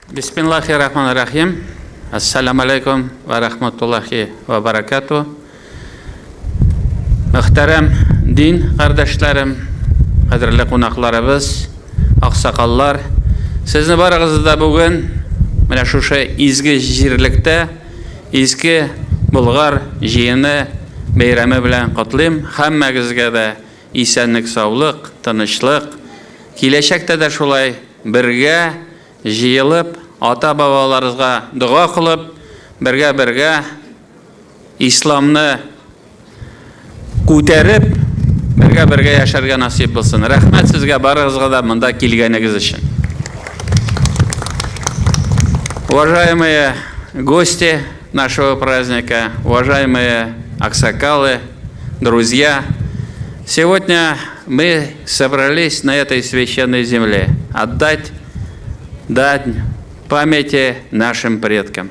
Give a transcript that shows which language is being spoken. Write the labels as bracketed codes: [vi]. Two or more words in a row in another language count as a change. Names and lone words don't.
[ar] بسم الله الرحمن الرحيم. السلام عليكم ورحمة الله وبركاته. [tt] Мөхтәрәм дин кардәшләрем, кадерле кунакларыбыз, аксакаллар, сезне барыгызны да бүген менә шушы изге җирлектә изге Болгар җыены бәйрәме белән котлыйм. Һәммәгезгә дә исәнлек, саулык, тынычлык, киләчәктә дә шулай бергә җыелып, ата-бабаларыбызга дуа кылып, бергә исламны күтәреп, бергә яшәргә насип булсын. Рәхмәт сезгә барыгызга да монда килгәнегез өчен. [ru] Уважаемые гости нашего праздника, уважаемые аксакалы, друзья, сегодня мы собрались на этой священной земле отдать дань памяти нашим предкам.